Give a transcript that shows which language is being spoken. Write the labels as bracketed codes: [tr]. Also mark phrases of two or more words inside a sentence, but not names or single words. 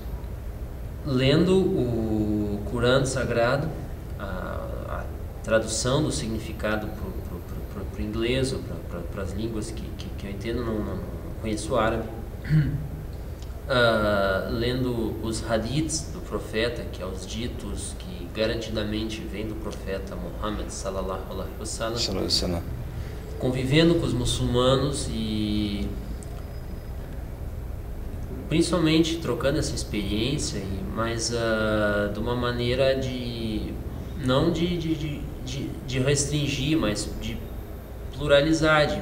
[pt] Lendo o Corão Sagrado, a tradução do significado para o inglês ou para as línguas que eu entendo, não conheço o árabe. Lendo os hadiths do profeta, que é os ditos que garantidamente vêm do profeta Muhammad [ar] صلى الله عليه وسلم, [pt] convivendo com os muçulmanos e principalmente trocando essa experiência, mas de uma maneira não de restringir, mas de pluralidade.